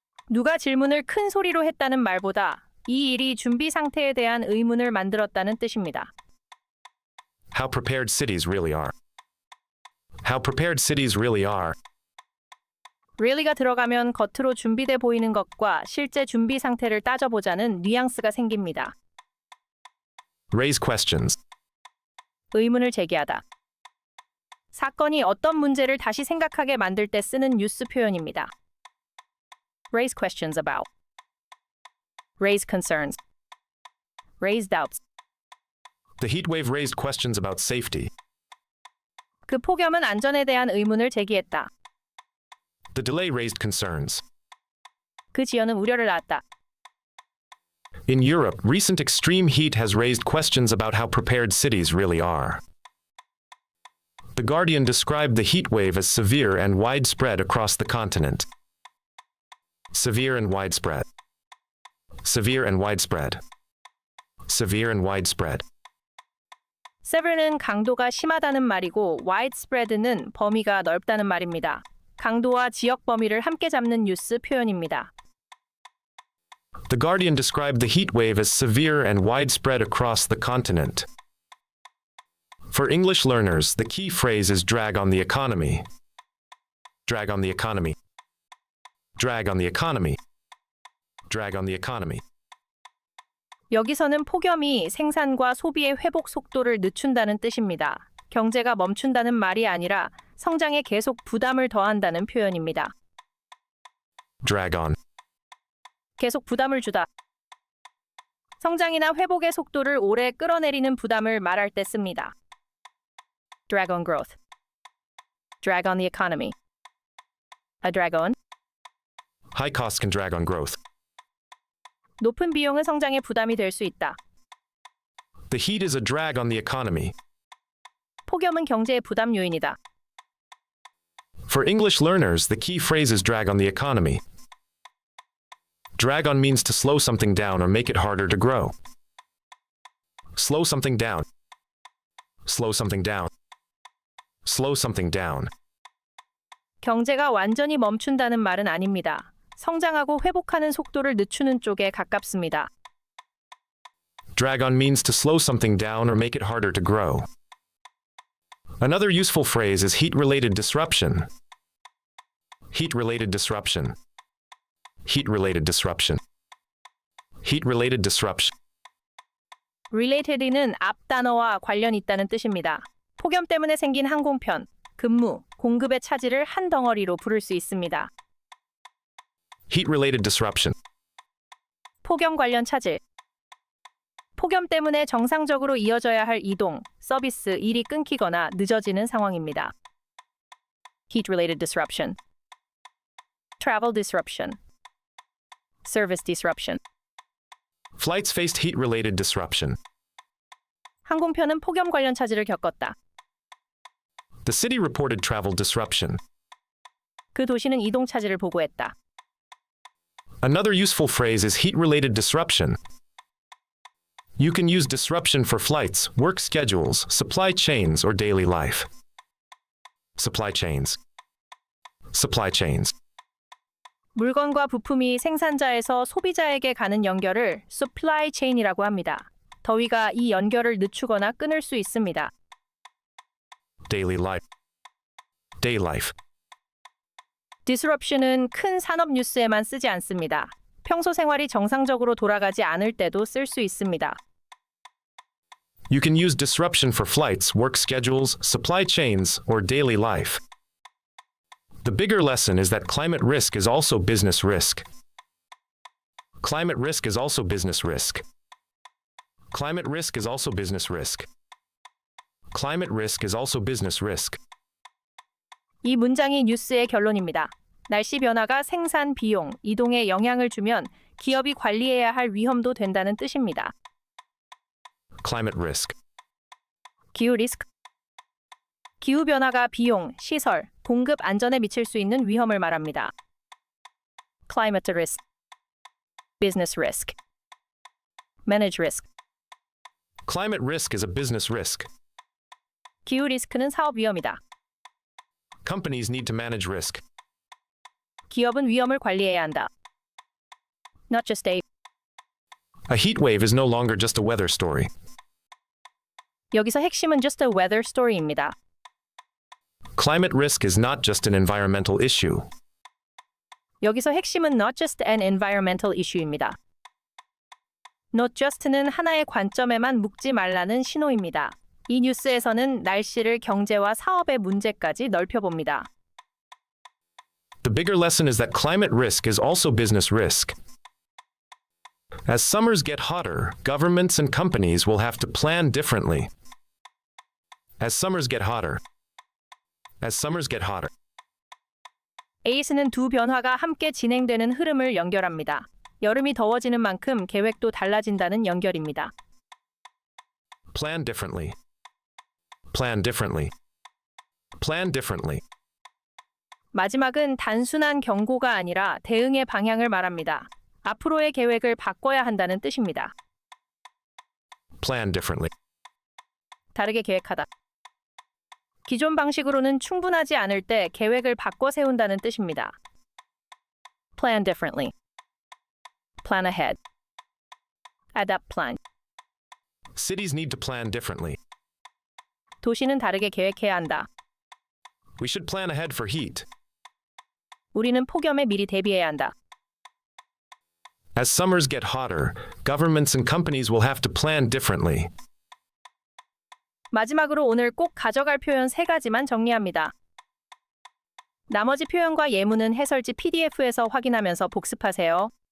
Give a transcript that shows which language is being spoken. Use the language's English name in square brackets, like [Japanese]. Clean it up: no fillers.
[Korean] 누가 질문을 큰 소리로 했다는 말보다 이 일이 준비 상태에 대한 의문을 만들었다는 뜻입니다. [English] How prepared cities really are. How prepared cities really are. [Korean] really가 들어가면 겉으로 준비돼 보이는 것과 실제 준비 상태를 따져보자는 뉘앙스가 생깁니다. [English] Raise questions. [Korean] 의문을 제기하다. 사건이 어떤 문제를 다시 생각하게 만들 때 쓰는 뉴스 표현입니다. [English] Raise questions about. Raise concerns. Raise doubts. The heat wave raised questions about safety. [Korean] 그 폭염은 안전에 대한 의문을 제기했다. [English] The delay raised concerns. [Korean] 그 지연은 우려를 낳았다. [English] In Europe, recent extreme heat has raised questions about how prepared cities really are. The Guardian described the heat wave as severe and widespread across the continent. Severe and widespread. Severe and widespread. Severe and widespread. [Korean] severe는 강도가 심하다는 말이고 widespread는 범위가 넓다는 말입니다. 강도와 지역 범위를 함께 잡는 뉴스 표현입니다. [English] The Guardian described the heat wave as severe and widespread across the continent. For English learners, the key phrase is drag on the economy. Drag on the economy. Drag on the economy. Drag on the economy. [Korean] 여기서는 폭염이 생산과 소비의 회복 속도를 늦춘다는 뜻입니다. 경제가 멈춘다는 말이 아니라 성장에 계속 부담을 더한다는 표현입니다. [English] Drag on. [Korean] 계속 부담을 주다. 성장이나 회복의 속도를 오래 끌어내리는 부담을 말할 때 씁니다. [English] Drag on growth. Drag on the economy. A drag on. High costs can drag on growth. [Korean] 높은 비용은 성장에 부담이 될 수 있다. [English] The heat is a drag on the economy. [Korean] 폭염은 경제의 부담 요인이다. [English] For English learners, the key phrase is drag on the economy. Drag on means to slow something down or make it harder to grow. Slow something down. Slow something down. Slow something down. [Korean] 경제가 완전히 멈춘다는 말은 아닙니다. 성장하고 회복하는 속도를 늦추는 쪽에 가깝습니다. [English] Drag on means to slow something down or make it harder to grow. Another useful phrase is heat-related disruption. Heat-related disruption. Heat-related disruption. Heat-related disruption. [Korean] related는 앞 단어와 관련 있다는 뜻입니다. 폭염 때문에 생긴 항공편, 근무, 공급의 차질을 한 덩어리로 부를 수 있습니다. [English] Heat-related disruption. [Korean] 폭염 관련 차질. 폭염 때문에 정상적으로 이어져야 할 이동, 서비스, 일이 끊기거나 늦어지는 상황입니다. [English] Heat-related disruption. Travel disruption. Service disruption. Flights faced heat-related disruption. [Korean] 항공편은 폭염 관련 차질을 겪었다. [English] The city reported travel disruption. [Korean] 그 도시는 이동 차질을 보고했다. [English] Another useful phrase is heat-related disruption. You can use disruption for flights, work schedules, supply chains, or daily life. Supply chains. Supply chains. [Korean] 물건과 부품이 생산자에서 소비자에게 가는 연결을 supply chain이라고 합니다. 더위가 이 연결을 늦추거나 끊을 수 있습니다. [English] Daily life. Day life. [Korean] disruption은 큰 산업 뉴스에만 쓰지 않습니다. 평소 생활이 정상적으로 돌아가지 않을 때도 쓸 수 있습니다. [English] You can use disruption for flights, work schedules, supply chains, or daily life. The bigger lesson is that climate risk is also business risk. Climate risk is also business risk. Climate risk is also business risk. Climate risk is also business risk. [Korean] 이 문장이 뉴스의 결론입니다. 날씨 변화가 생산 비용, 이동에 영향을 주면 기업이 관리해야 할 위험도 된다는 뜻입니다. [English] Climate risk. [Korean] 기후 리스크. 기후 변화가 비용, 시설, 공급 안전에 미칠 수 있는 위험을 말합니다. [English] Climate risk. Business risk. Manage risk. Climate risk is a business risk. [Korean] 기후 리스크는 사업 위험이다. [English] Companies need to manage risk. [Korean] 기업은 위험을 관리해야 한다. [English] Not just a. A heat wave is no longer just a weather story. [Korean] 여기서 핵심은 [English] just a weather story [Korean] 입니다. [English] Climate risk is not just an environmental issue. [Korean] 여기서 핵심은 [English] not just an environmental issue [Korean] 입니다. [English] Not just [Korean] 는 하나의 관점에만 묵지 말라는 신호입니다. 이 뉴스에서는 날씨를 경제와 사업의 문제까지 넓혀봅니다. [English] The bigger lesson is that climate risk is also business risk. As summers get hotter, governments and companies will have to plan differently. As summers get hotter. As summers get hotter. [Korean] 에이스는 두 변화가 함께 진행되는 흐름을 연결합니다. 여름이 더워지는 만큼 계획도 달라진다는 연결입니다. [English] Plan differently. Plan differently. Plan differently. [Korean] 마지막은 단순한 경고가 아니라 대응의 방향을 말합니다. 앞으로의 계획을 바꿔야 한다는 뜻입니다. [English] Plan differently. [Korean] 다르게 계획하다. 기존 방식으로는 충분하지 않을 때 계획을 바꿔 세운다는 뜻입니다. [English] Plan differently. Plan ahead. Adapt plan. Cities need to plan differently. [Korean] 도시는 다르게 계획해야 한다. [English] We should plan ahead for heat. [Korean] 우리는 폭염에 미리 대비해야 한다. [English] As summers get hotter, governments and companies will have to plan differently. [Korean] 마지막으로 오늘 꼭 가져갈 표현 3가지만 정리합니다. 나머지 표현과 예문은 해설지 PDF에서 확인하면서 복습하세요.